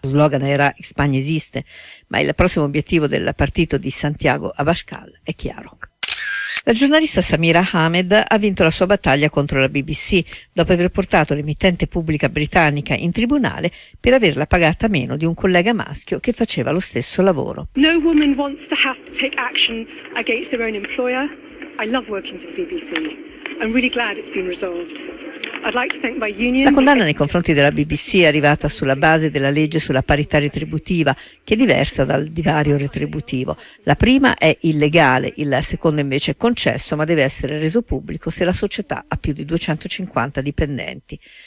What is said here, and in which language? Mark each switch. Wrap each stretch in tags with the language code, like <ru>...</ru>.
<it>Lo slogan era «Spagna esiste», ma il prossimo obiettivo del partito di Santiago Abascal è chiaro. La giornalista Samira Ahmed ha vinto la sua battaglia contro la BBC dopo aver portato l'emittente pubblica britannica in tribunale per averla pagata meno di un collega maschio che faceva lo stesso lavoro.</it> <en>No woman wants to have to take action against their own employer. I love working for the BBC. I'm really glad it's been resolved.</en> <it>La condanna nei confronti della BBC è arrivata sulla base della legge sulla parità retributiva, che è diversa dal divario retributivo. La prima è illegale, il secondo invece è concesso, ma deve essere reso pubblico se la società ha più di 250 dipendenti.</it>